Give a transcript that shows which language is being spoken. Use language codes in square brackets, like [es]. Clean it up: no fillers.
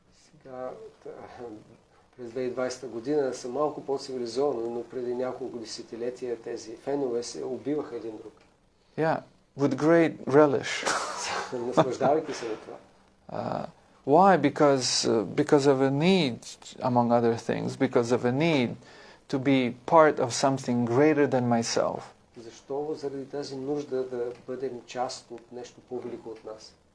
[bg] Сега, през 2020 година са малко по-цивилизовани, но преди няколко десетилетия тези фенове се убиваха един друг. [en] Yeah, with great relish. [bg] Наслаждавайки се на това. [en] Why? Because of a need, among other things, because of a need to be part of something greater than myself. [bg] Защо? Заради тази нужда да бъдем част от нещо по-велико от нас.